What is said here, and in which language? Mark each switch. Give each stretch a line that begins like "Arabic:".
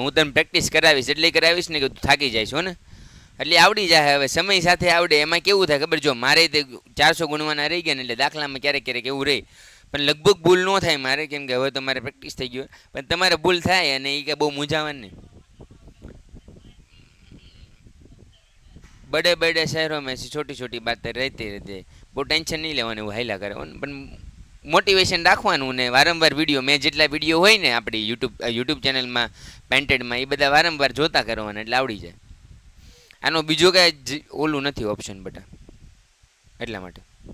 Gujarati: હું તને પ્રેક્ટિસ કરાવીશ, એટલે કરાવીશ ને કે તું થાકી જાય છો ને, એટલે આવડી જાય. હવે સમય સાથે આવડે. એમાં કેવું થાય ખબર? જો મારે તે 400 ગુણવાના રહી ગયા ને, એટલે દાખલામાં ક્યારેક ક્યારેક એવું રહે, પણ લગભગ ભૂલ ન થાય મારે, કેમ કે હવે તો મારે પ્રેક્ટિસ થઈ ગયું. પણ તમારે ભૂલ થાય, અને એ કે બહુ મૂંઝાવાનું નહીં.
Hindi: बड़े बड़े शहरों में ऐसी छोटी छोटी बातें रहती रहती है.
Gujarati: બહુ ટેન્શન નહીં લેવાનું, એવું હાઈલા કરવાનું, પણ મોટિવેશન રાખવાનું. ને વારંવાર વિડીયો, મેં જેટલા વિડીયો હોય ને આપણી યુટ્યુબ ચેનલમાં પેન્ટેડમાં, એ બધા વારંવાર જોતા કરવાના, એટલે આવડી જાય. આનો બીજો કાંઈ ઓલું નથી ઓપ્શન બટા, એટલા માટે.